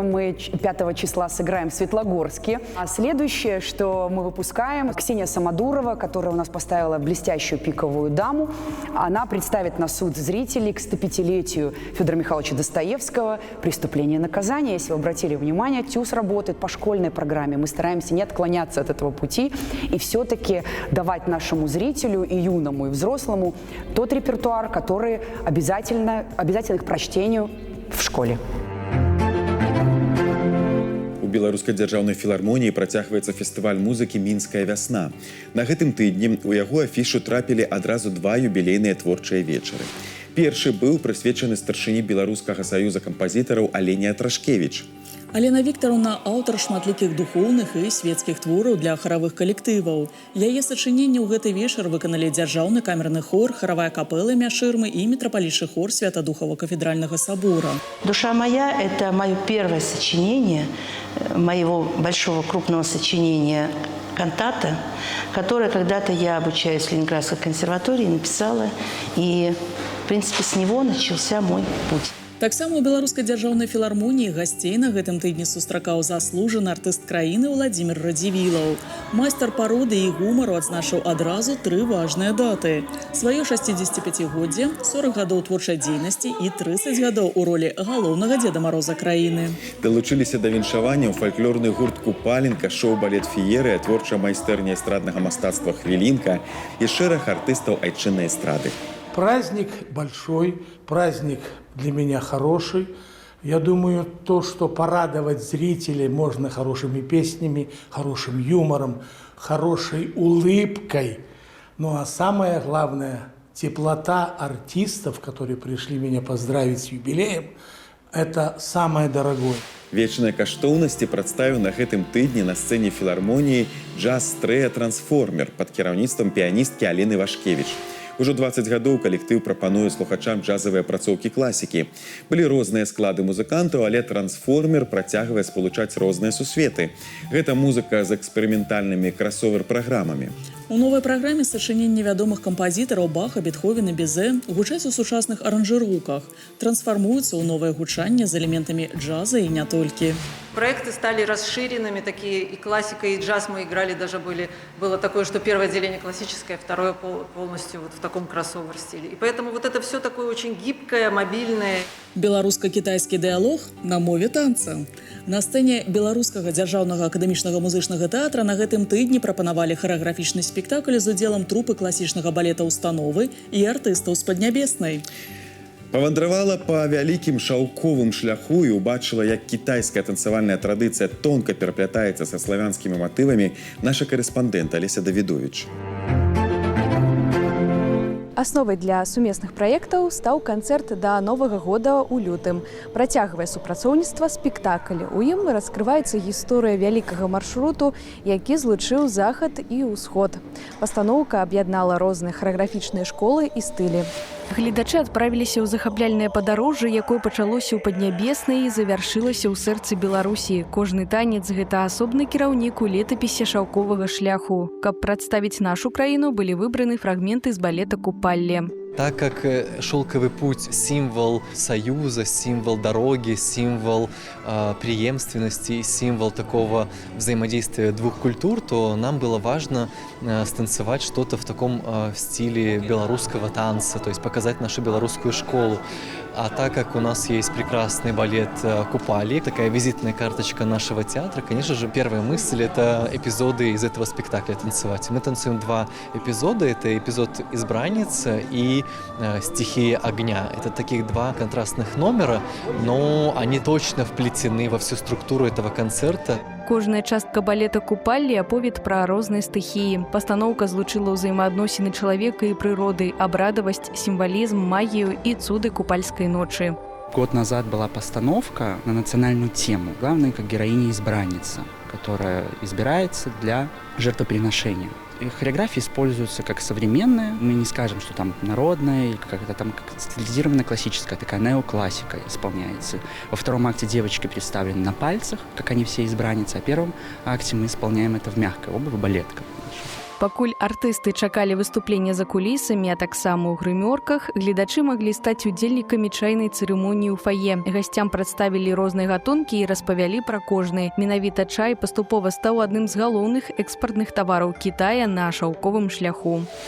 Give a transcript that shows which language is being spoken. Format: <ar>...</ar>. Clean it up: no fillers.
<ru>Мы 5 числа сыграем в Светлогорске. А следующее, что мы выпускаем, Ксения Самодурова, которая у нас поставила блестящую пиковую даму, она представит на суд зрителей к 105-летию Федора Михайловича Достоевского «Преступление и наказание». Если вы обратили внимание, ТЮЗ работает по школьной программе. Мы стараемся не отклоняться от этого пути и все-таки давать нашему зрителю, и юному, и взрослому, тот репертуар, который обязательно к прочтению в школе.</ru> <be>У беларускай дзяржаўнай філармоніі працягваецца фестываль музыкі мінская вясна. На гэтым тыдні у яго афішу трапілі адразу два юбілейныя творчыя вечары. Першы быў прысвечаны старшыні беларускага саюза кампазітараў Алене Трашкевіч. Алена Вікторовна – аўтар шматлікіх духоўных і свецкіх твораў для харавых калектываў. Яе сачыненні ў гэты вечар выканалі дзяржаўны камерны хор, харавая капэла імя Шырмы і мітрапалічны хор Святадухова кафедральнага собора.</be> <ru>«Душа моя» – это мое первое сочинение, моего большого крупного сочинения «Кантата», которое когда-то я, обучаясь в Ленинградской консерватории, написала. И, в принципе, с него начался мой путь.</ru> <be>Таксама у беларускай дзяржаўнай філармоніі гасцей на гэтым тыдні сустракаў заслужаны артыст краіны Владзімір Радзівілаў. Майстар пароды і гумару адзначыў адразу тры важныя даты. Сваё 65-годдзе, 40 гадоў творчай дзейнасці і 30 гадоў у ролі галоўнага Дзеда Мароза краіны. Далучыліся да віншавання ў фальклорны гурт «Купаленка», шоу-балет «Фіерыя», творчая майстэрня эстраднага мастацтва «Хвілінка» і шэраг артыстаў айчыннай эстрады.</be> <ru>Праздник большой, праздник для меня хороший. Я думаю, то, что порадовать зрителей можно хорошими песнями, хорошим юмором, хорошей улыбкой. Ну а самое главное, теплота артистов, которые пришли меня поздравить с юбилеем, это самое дорогое.</ru> <be>Вечныя каштоўнасці прадставіў на гэтым тыдні на сцэне філармоніі джаз-трэа «Трансформер» пад кіраўніцтвам піяністкі Алены Вашкевіч. Ужо 20 гадоў калектыў прапануе слухачам джазавыя апрацоўкі класікі. Былі розныя склады музыкантаў, але «Трансформер» працягвае спалучаць розныя сусветы. Гэта музыка з эксперыментальнымі красовер-праграмамі. У новай праграме сачыненні вядомых кампазітараў Баха, Бетховена, Бізе гучаць у сучасных аранжыроўках, трансфармуюцца ў новае гучанне з элементамі джаза і не толькі.</be> <ru>Проекты стали расширенными, такие и классика, и джаз мы играли, даже было такое, что первое отделение классическое, второе полностью вот в таком кроссовер-стиле. И поэтому вот это все такое очень гибкое, мобильное.</ru> <be>Беларуска-кітайскі дыялог на мове танца. На сцэне беларускага дзяржаўнага акадэмічнага музычнага тэатра на гэтым тыдні прапанавалі харэаграфічны спектакль з удзелам трупы класічнага балета «Установы» і артыстаў з Паднябеснай. Павандравала па вялікім шаўковым шляху і ўбачыла, як кітайская танцавальная традыцыя тонка пераплятаецца са славянскімі матывамі наша карэспандэнт Алеся Давідовіч. Асновай для сумесных праектаў стаў канцэрт да Новага года ў лютым. Працягвае супрацоўніцтва спектакль. У ім раскрываецца гісторыя вялікага маршруту, які злучыў захад і ўсход. Пастаноўка аб'яднала розныя харэаграфічныя школы і стылі. Гледачы адправіліся ў захапляльнае падарожжа, якое пачалося ў Паднябеснай і завяршылася ў сэрцы Беларусі. Кожны танец – гэта асобны кіраўнік у летапісе шаўковага шляху. Каб прадставіць нашу краіну, былі выбраны фрагменты з балета «Купалле».</be> <ru>Так как шелковый путь – символ союза, символ дороги, символ преемственности, символ такого взаимодействия двух культур, то нам было важно станцевать что-то в таком стиле белорусского танца, то есть показать нашу белорусскую школу. А так как у нас есть прекрасный балет «Купали», такая визитная карточка нашего театра, конечно же, первая мысль – это эпизоды из этого спектакля танцевать. Мы танцуем два эпизода. Это эпизод «Избранница» и «Стихия огня». Это таких два контрастных номера, но они точно вплетены во всю структуру этого концерта.</ru> <be>Кожная частка балета «Купалле» аповед пра розныя стыхіі. Пастаноўка злучыла ўзаемаадносіны чалавека і прыроды, абрадавасць, сімвалізм, магію і цуды купальскай ночи.</be> <ru>Год назад была постановка на национальную тему. Главное, как героиня-избранница, которая избирается для жертвоприношения. И хореография используется как современная, мы не скажем, что там народная, или как-то там как стилизированная классическая, такая неоклассика исполняется. Во втором акте девочки представлены на пальцах, как они все избранницы, а в первом акте мы исполняем это в мягкой обуви, балетка.</ru> <be>Пакуль артысты чакалі выступлення за кулісамі, а таксама ў грымёрках, гледачы маглі стаць удзельнікамі чайнай цырымоніі ў фае. Гасцям прадставілі розныя гатункі і распавялі пра кожны. Менавіта чай паступова стаў адным з галоўных экспартных тавараў Кітая на шаўковым шляху.</be>